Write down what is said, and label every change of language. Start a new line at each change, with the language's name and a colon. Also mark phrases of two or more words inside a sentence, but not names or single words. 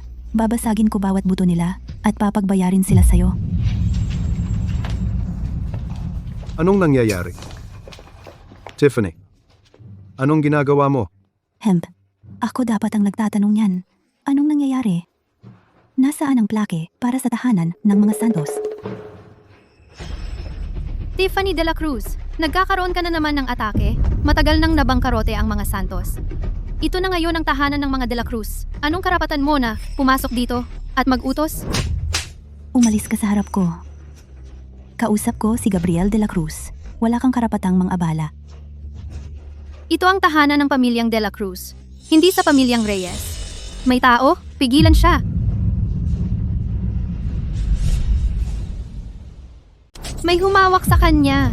Filipino: Babasagin ko bawat buto nila at papagbayarin sila sa'yo. Anong nangyayari? Tiffany, anong ginagawa mo? Hemp, ako dapat ang nagtatanong yan. Anong nangyayari? Nasaan ang plake para sa tahanan ng mga Santos? Tiffany de la Cruz, nagkakaroon ka na naman ng atake. Matagal nang nabangkarote ang mga Santos. Ito na ngayon ang tahanan ng mga de la Cruz. Anong karapatan mo na pumasok dito at mag-utos? Umalis ka sa harap ko. Kausap ko si Gabriel de la Cruz. Wala kang karapatang mang-abala. Ito ang tahanan ng pamilyang de la Cruz, hindi sa pamilyang Reyes. May tao, pigilan siya. May humawak sa kanya.